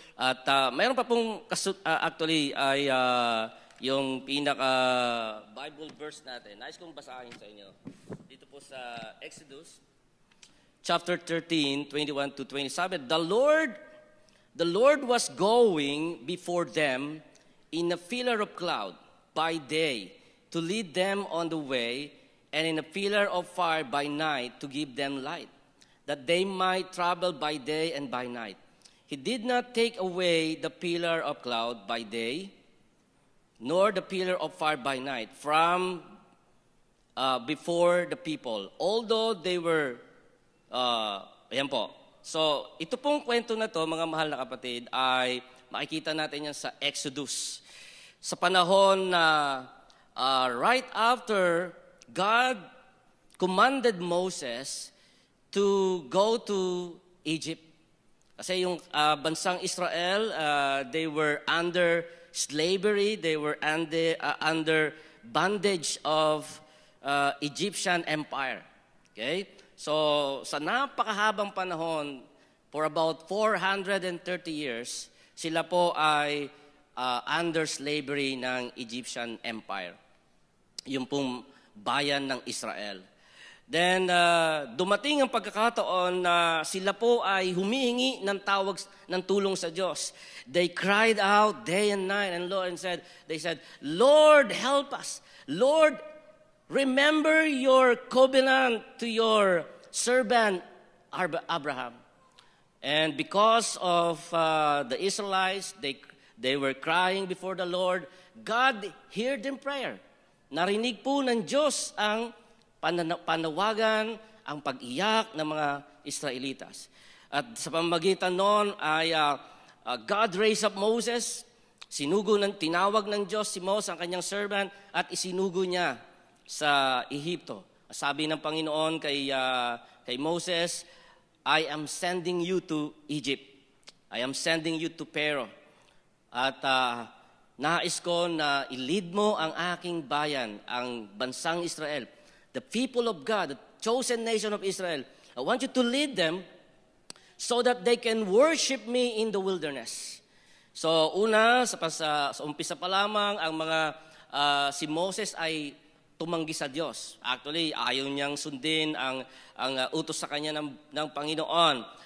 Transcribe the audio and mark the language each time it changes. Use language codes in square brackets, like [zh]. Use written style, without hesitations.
[tl] At mayroon pa pong actually ay yung pinaka Bible verse natin. Nais kong basahin sa inyo. Dito po sa Exodus chapter 13, 21 to 20. [en] Sabi, The Lord was going before them in a pillar of cloud by day to lead them on the way, and in a pillar of fire by night to give them light, that they might travel by day and by night. He did not take away the pillar of cloud by day, nor the pillar of fire by night from before the people, although they were, ayan po. [tl] So, ito pong kwento na to, mga mahal na kapatid, ay makikita natin yan sa Exodus. Sa panahon na [en] right after God commanded Moses to go to Egypt. [tl] Kasi yung bansang Israel, [en] they were under slavery, they were under bondage of Egyptian Empire. [tl] Okay? So, sa napakahabang panahon, [en] for about 430 years, [tl] sila po ay [en] under slavery [tl] ng Egyptian Empire. Yung pong bayan ng Israel. Then, dumating ang pagkakataon na sila po ay humihingi ng tawag ng tulong sa Diyos. [en] They cried out day and night and they said, Lord, help us. Lord, remember your covenant to your servant Abraham. And because of the Israelites, they were crying before the Lord. God heard their prayer. [tl] Narinig po ng Diyos ang panawagan, ang pag-iyak ng mga Israelitas. At sa pamamagitan noon ay [en] God raised up Moses. [tl] Tinawag ng Diyos si Moses, ang kanyang servant, at isinugo niya sa Ehipto. Sabi ng Panginoon kay [en] Moses, I am sending you to Egypt. I am sending you to Pharaoh. [tl] At nais ko na i-lead mo ang aking bayan, ang bansang Israel. [en] The people of God, the chosen nation of Israel. I want you to lead them so that they can worship me in the wilderness. [tl] So una, sa umpisa pa lamang, ang si Moses ay tumanggi sa Diyos. Actually, ayaw niyang sundin ang utos sa kanya ng Panginoon.